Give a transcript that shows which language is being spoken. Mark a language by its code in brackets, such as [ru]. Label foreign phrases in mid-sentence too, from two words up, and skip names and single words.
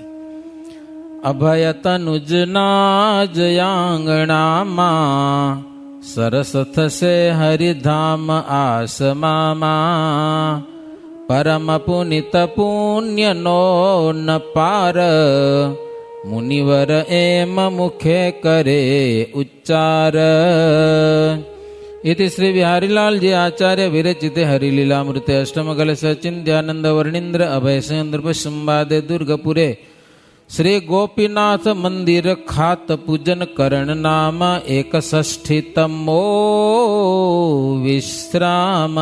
[gu] અભય તનુજના જયાંગણામાં, સરસ થશે હરિધામ આસમામાં, પરમ પુનિત પુણ્યનો ન પાર, મુનિવર એમ મુખે કરે ઉચ્ચાર. [sa] इति श्री बिहारीलाल जी आचार्य विरचिते हरिलीलामृते अष्टमकल सचिन्त्यानंद वर्णींद्र अभय संद्रप संवादे दुर्गपुरे श्री गोपीनाथ मंदिर खात पूजन करण नाम 61तमो विश्राम.